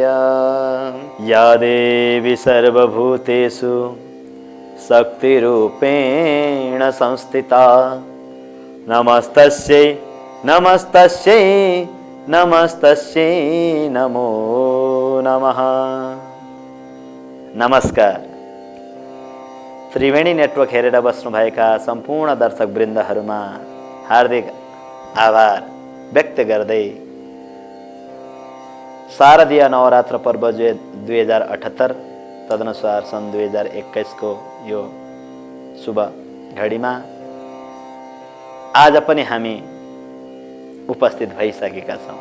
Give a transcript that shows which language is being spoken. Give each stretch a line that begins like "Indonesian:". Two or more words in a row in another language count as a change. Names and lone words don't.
Sanskrit: या देवी सर्वभूतेषु शक्तिरूपेण संस्थिता नमस्तस्यै नमस्तस्यै नमस्तस्यै नमो नमः।
Nepali: नमस्कार। त्रिवेणी नेटवर्क हेरेर बस्नुभएका सम्पूर्ण दर्शक वृन्दहरूमा हार्दिक आभार व्यक्त गर्दै शारदीय नवरात्र पर्व 2078 तदनुसार सन् 2021 को यो शुभ घडीमा आज पनि हामी उपस्थित भइसकेका छौँ।